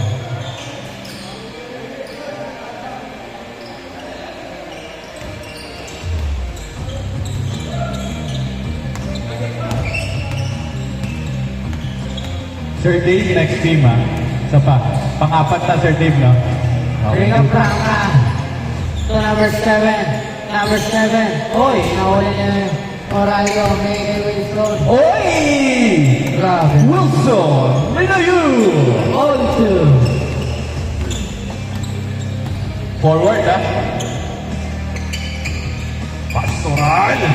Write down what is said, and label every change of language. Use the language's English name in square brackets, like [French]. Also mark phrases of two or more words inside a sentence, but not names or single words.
[English] Sir Dave, next team ha. [Filipino] Isa pa. Pang-apat na Sir Dave, no? Rica Branca. [English] To number 7. Number 7. [Filipino] Uy, nahuli niya Aurelio. Bigay kay Wilson. Oy! Grabe. Wilson! Minayu! [English] All 2. Forward ha. Pastoral!